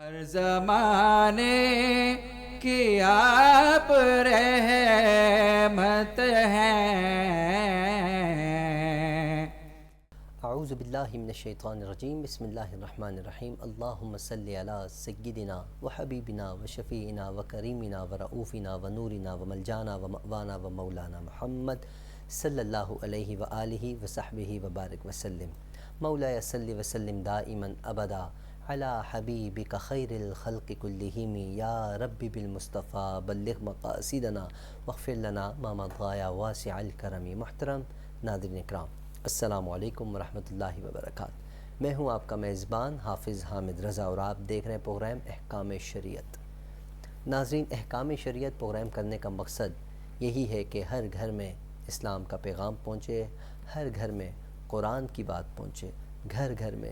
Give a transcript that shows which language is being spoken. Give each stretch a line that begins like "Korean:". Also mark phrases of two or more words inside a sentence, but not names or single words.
Urdu: ہر زمانے کی آپ رحمت ہیں۔
Arabic: اعوذ باللہ من الشیطان الرجیم، بسم اللہ الرحمن الرحیم۔ اللہم صلی علی سیدنا و حبیبنا و شفیعنا و کریمنا و رؤوفنا و نورنا و ملجانا و مأوانا و مولانا محمد صلی اللہ علیہ وآلہ وصحبہ وبارک وسلم۔ مولا صلی وسلم دائما ابدا علی حبیبک خیر الخلق کلہم، یا رب بالمصطفیٰ بلغ مقاصدنا واغفر لنا ما مضى یا واسع الکرم۔
Urdu: محترم ناظرین اکرام،
Arabic: السلام علیکم ورحمۃ اللہ وبرکاتہ۔
Urdu: میں ہوں آپ کا میزبان حافظ حامد رضا اور آپ دیکھ رہے ہیں پروگرام احکام شریعت۔ ناظرین، احکام شریعت پروگرام کرنے کا مقصد یہی ہے کہ ہر گھر میں اسلام کا پیغام پہنچے، ہر گھر میں قرآن کی بات پہنچے، گھر گھر میں